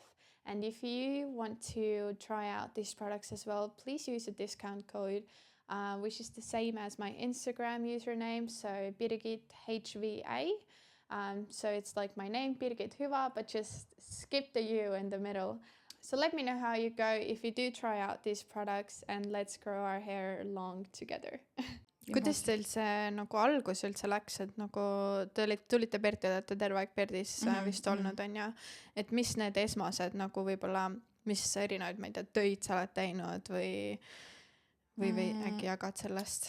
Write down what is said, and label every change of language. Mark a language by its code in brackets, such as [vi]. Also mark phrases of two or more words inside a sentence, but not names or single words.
[en] And if you want to try out these products as well, please use a discount code which is the same as my Instagram username, so Birgit HVA. So it's like my name, Birgit Hyvä, but just skip the U in the middle. So let me know how you go if you do try out these products and let's grow our hair long together. [et] Kuidas teil see nagu algus üldse läks, et nagu te tulite Perti, olete terve aeg Perdis vist olnud, on ju, et mis need esmased nagu võib-olla, mis erinevaid, ma ei tea, töid sa oled teinud või äkki jagad sellest?